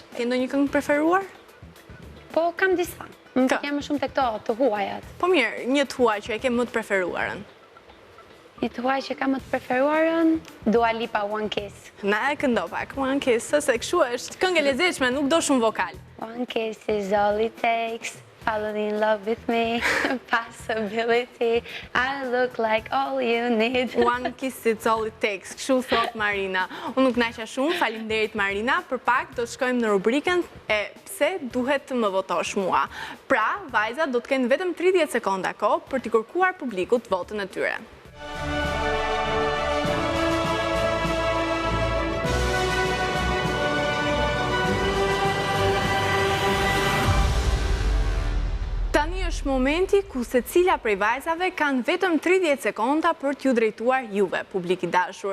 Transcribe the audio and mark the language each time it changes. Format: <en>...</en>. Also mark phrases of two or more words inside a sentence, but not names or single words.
<sq>Ke ndonjë këngë preferuar? Po kam disa. Më Ka. pëlqen më shumë te këto të huajat. Po mirë, një të huaj që e ke më të preferuarën. Një të huaj që kam më të preferuarën, Dua Lipa One Kiss. Na e këndo pak, One Kiss, se kështu është këngë e lezetshme, nuk do shumë vokal.</sq> <en>One kiss is all it takes. Fall in love with me. Possibility. I look like all you need. One kiss it's all it takes,</en> <sq>kështu thot Marina. Unë nuk naqa shumë, faleminderit Marina, për pak do të shkojmë në rubrikën e pse duhet të më votosh mua. Pra, vajzat do të kenë vetëm 30 sekonda kohë për t'i kërkuar publikut votën e tyre. Tani është momenti ku se cila prej vajzave kanë vetëm 30 sekonda për t'ju drejtuar juve, publik i dashur.</sq>